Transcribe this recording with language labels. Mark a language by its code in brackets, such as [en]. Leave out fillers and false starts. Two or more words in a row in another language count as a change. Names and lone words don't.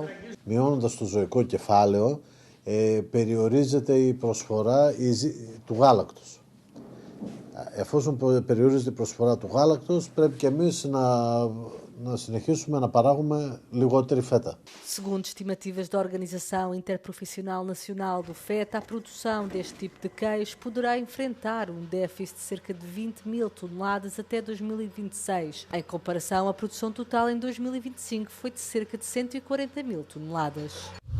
[el] Μειώνοντας το ζωικό κεφάλαιο, περιορίζεται η προσφορά του γάλακτος. Εφόσον περιορίζεται η προσφορά του γάλακτος, πρέπει και εμείς να συνεχίσουμε να παράγουμε λιγότερη φέτα. [pt] Segundo estimativas da Organização Interprofissional Nacional do Feta, a produção deste tipo de queijo poderá enfrentar um déficit de cerca de 20 mil toneladas até 2026. Em comparação, a produção total em 2025 foi de cerca de 140 mil toneladas.